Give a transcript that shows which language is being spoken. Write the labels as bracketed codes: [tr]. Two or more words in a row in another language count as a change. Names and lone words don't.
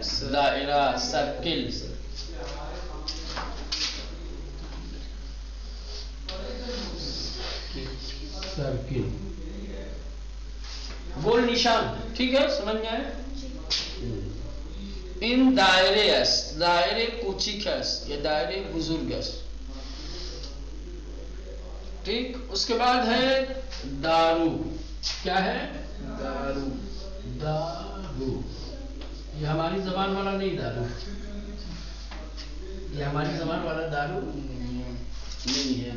[ur] دائرہ، سرکل. سرکل، گول نشان. ٹھیک ہے، سمجھ میں آئے؟ [fa] ان دائرے است، دائرے کوچیک است، یہ دائرے بزرگ است. [ur] ٹھیک. اس کے بعد ہے دارو. کیا ہے؟ دارو. دارو یہ ہماری زبان والا نہیں. دارو یہ ہماری زبان والا دارو نہیں ہے.